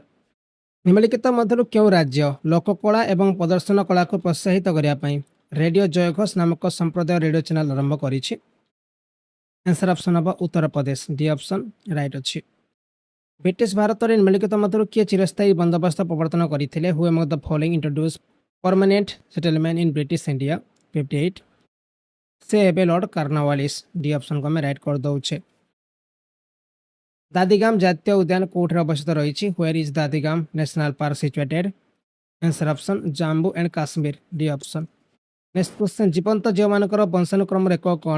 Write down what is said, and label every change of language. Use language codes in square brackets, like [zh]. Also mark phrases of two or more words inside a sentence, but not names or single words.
[or] ନିମ୍ନଲିଖିତ ମଧ୍ୟରୁ କେଉଁ ରାଜ୍ୟ ଲୋକକଳା ଏବଂ ପ୍ରଦର୍ଶନ କଳାକୁ ପ୍ରୋତ୍ସାହିତ କରିବା ପାଇଁ ରେଡିଓ ଜୟଘୋଷ ନାମକ ସମ୍ପ୍ରଦାୟ ରେଡିଓ ଚ୍ୟାନେଲ ଆରମ୍ଭ କରିଛି? [en] answer option [or] ହେବ ଉତ୍ତରପ୍ରଦେଶ। [en] D option right [or] ଅଛି। ବ୍ରିଟିଶ ଭାରତରେ ନିମ୍ନଲିଖିତ ମଧ୍ୟରୁ କିଏ ଚିରସ୍ଥାୟୀ ବନ୍ଦୋବସ୍ତ ପ୍ରବର୍ତ୍ତନ କରିଥିଲେ? [en] ହୁ among the following introduced permanent settlement in British India? 58, [or] ସେ ଏବେ ଲର୍ଡ କର୍ଣ୍ଣୱାଲିସ୍। [en] D option [or] ଆମେ ରାଇଟ୍ କରିଦେଉଛେ। ଦାଦିଗାମ ଜାତୀୟ ଉଦ୍ୟାନ କେଉଁଠାରେ ଅବସ୍ଥିତ ରହିଛି? [en] where is Dadigam National Park situated? answer option ଜାମ୍ମୁ ଆଣ୍ଡ କାଶ୍ମୀର। D option. next question, [or] ଜୀବନ୍ତ ଜୀବମାନଙ୍କର ବଂଶାନୁକ୍ରମର ଏକକ କ'ଣ?